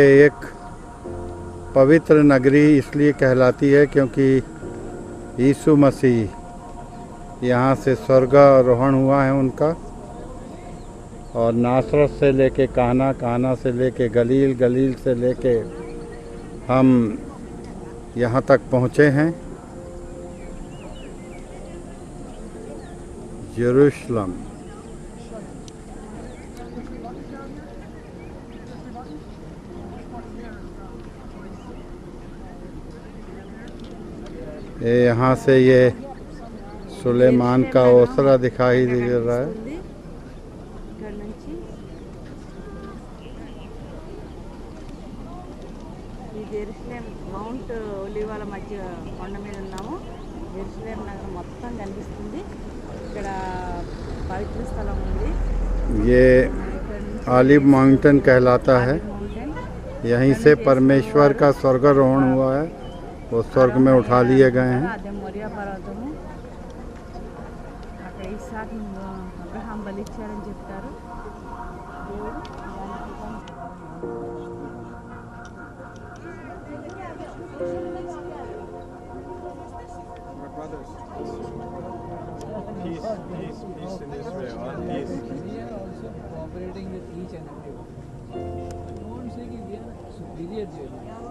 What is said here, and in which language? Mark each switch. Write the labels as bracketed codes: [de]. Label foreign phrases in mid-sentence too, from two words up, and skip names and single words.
[hi] एक पवित्र नगरी इसलिए कहलाती है क्योंकि यीशु मसीह यहाँ से स्वर्गारोहण हुआ है उनका, और नासरत से लेके काना, काना से लेके गलील, गलील से लेके हम यहाँ तक पहुँचे हैं यरूशलेम। ये यहाँ से ये सुलेमान का ओसरा दिखाई दे रहा है। [te] ఇక్కడ నుంచి ఈ జెరూసలేం మౌంట్ ఒలివాల మధ్య కొండ మీద ఉన్నాము। జెరూసలేం నగరం మొత్తం కనిపిస్తుంది। ఇక్కడ పవిత్ర స్థలం ఉంది। [hi] ये आलिव माउंटेन कहलाता है। यहीं से परमेश्वर का स्वर्गारोहण हुआ है, वो स्वर्ग में उठा लिए गए हैं। [te] అదే మొరియా పర్వతము। అక్కడ ఇస్సాకు అబ్రహాం బలిచ్చారని చెప్తారు। దేవుడు [en] Peace in Israel, peace. We are also cooperating with each and everyone. I won't say that we are superior to anyone.